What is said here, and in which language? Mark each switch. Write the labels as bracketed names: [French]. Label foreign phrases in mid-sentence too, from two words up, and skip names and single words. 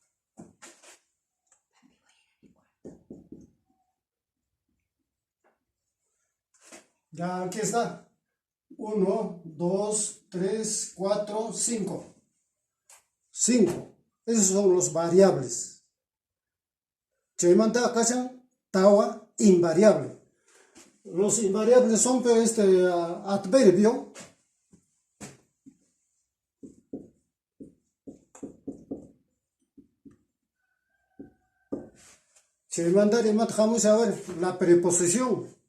[Spanish] Ya aquí está. 1, 2, 3, 4, 5. 5. Esos son los variables. [Quechua] Chaimanta kasan tawa invariable. [Spanish] Los invariables son adverbio. Chaimanta vamos a ver la preposición.